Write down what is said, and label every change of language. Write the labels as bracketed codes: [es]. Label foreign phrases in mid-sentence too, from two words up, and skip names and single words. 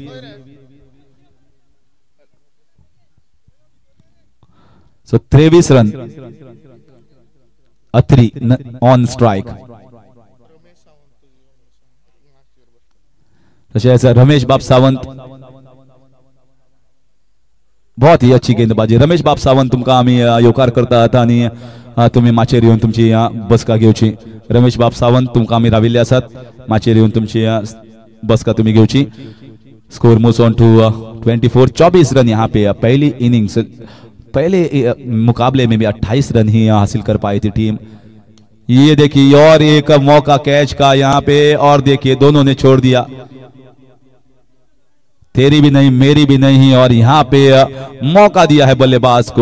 [hi] So 23 रन, अत्री [en] on strike. [kok] तसेच रमेश बाब सावंत, [hi] बहुत ही अच्छी गेंदबाजी। [kok] रमेश बाब सावंत तुमकां आमी येवकार करतात आणि तुम्ही माचेर येवन तुमची बसका घेवची। रमेश बाब सावंत तुमकां आमी राविल्ले आसात, माचेर येवन तुमची बसका तुम्ही घेवची। [en] score moves on to 24, 24 run [hi] यहाँ पे। पहली इनिंग्स, पहले मुकाबले में भी 28 रन ही हासिल कर पाई थी टीम। ये देखिए और एक मौका कैच का यहाँ पे, और देखिए दोनों ने छोड़ दिया, तेरी भी नहीं मेरी भी नहीं, और यहाँ पे मौका दिया है बल्लेबाज को।